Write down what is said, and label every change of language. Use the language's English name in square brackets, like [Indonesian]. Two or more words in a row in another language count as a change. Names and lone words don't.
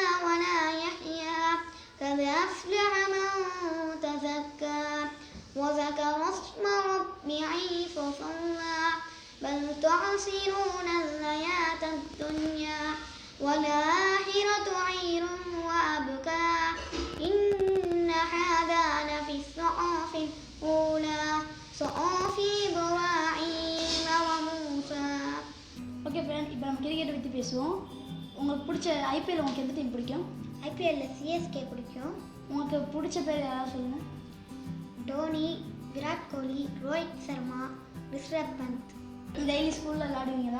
[Arabic] ولا يحيا قد أفلح من تزكى وذكر اسم ربه فصلى بل تعصرون الحياة الدنيا والآخرة خير وأبقى إن هذا لفي الصحف الأولى صحف إبراهيم وموسى. [English] okay friend, [Tamil] இப்போ நம்ம கிரிக்கெட்டை பற்றி பேசுவோம். உங்களுக்கு பிடிச்ச ஐபிஎல் உங்களுக்கு எந்த டீம் பிடிக்கும்? ஐபிஎல்லில் சிஎஸ்கே பிடிக்கும். உங்களுக்கு பிடிச்ச பேர் யாராவது சொல்லுங்கள். டோனி, விராட் கோலி, ரோஹித் சர்மா, ரிஷப் பந்த். [English] daily schoolil [Tamil] விளையாடுவீங்களா?